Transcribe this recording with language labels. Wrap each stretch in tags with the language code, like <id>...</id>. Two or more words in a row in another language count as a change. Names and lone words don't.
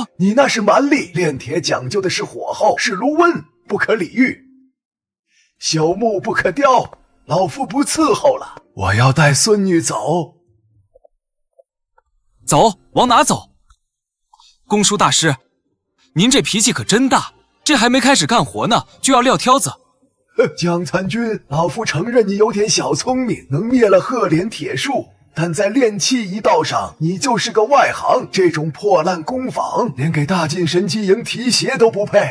<zh>你那是蠻力，煉鐵講究的是火候，是爐溫，不可理喻。朽木不可雕，老夫不伺候了，我要帶孫女走。走，往哪走？公輸大師，您這脾氣可真大，這還沒開始幹活呢，就要撂挑子。江參軍，老夫承認你有點小聰明，能滅了赫連鐵術，但在煉器一道上，你就是個外行。這種破爛工坊，連給大晉神機營提鞋都不配。</zh>